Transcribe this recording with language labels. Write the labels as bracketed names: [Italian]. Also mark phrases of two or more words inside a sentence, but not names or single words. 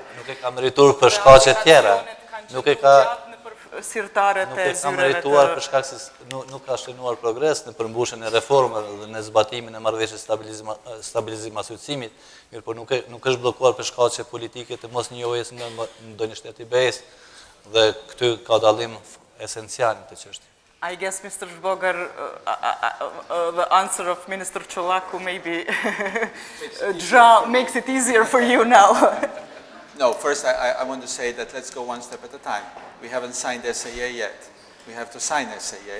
[Albanian] Nuk e ka merituar për shkaqe tjera. Nuk e ka merituar për shkak se nuk ka shënuar progres në përmbushjen e reformave dhe në zbatimin e marrëveshjes stabilizim asociimit, mirë po nuk është bllokuar për shkaqe politike të mosnjohjes nga ndonjë shtet i BE-s dhe këtu ka dallim esencial në këtë çështje. [English] I guess, Mr. Zbogar, the answer of Minister Çollaku maybe makes it easier for you now. No, first I want to say that let's go one step at a time. We haven't signed SAA yet. We have to sign SAA.